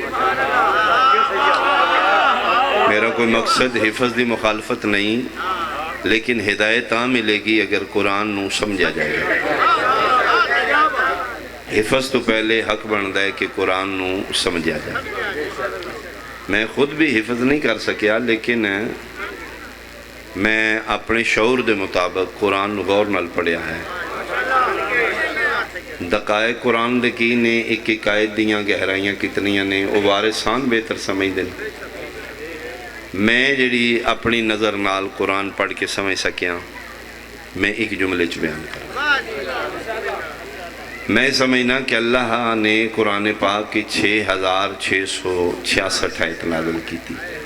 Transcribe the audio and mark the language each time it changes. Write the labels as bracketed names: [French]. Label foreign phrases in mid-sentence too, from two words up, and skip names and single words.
[Punjabi] میرا کوئی مقصد حفظ دی مخالفت نہیں، لیکن ہدایت ملے گی اگر قرآن نو سمجھا جائے گا۔ حفظ تو پہلے حق بندا ہے کہ قرآن نو سمجھا جائے۔ میں خود بھی حفظ نہیں کر سکیا، لیکن میں اپنے شعور دے مطابق قرآن غور نال پڑھیا ہے۔ دقائق قرآن دے کی نے ایک ایک آیت دیاں گہرائیاں کتنیاں نے وہ وارثان بہتر سمجھ دیں۔ میں جڑی اپنی نظر نال قرآن پڑھ کے سمجھ سکیاں میں ایک جملے چ بیان کروں۔ [Urdu] میں سمجھنا کہ اللہ نے قرآن پاک کی 6666 آیت نازل کی تھی۔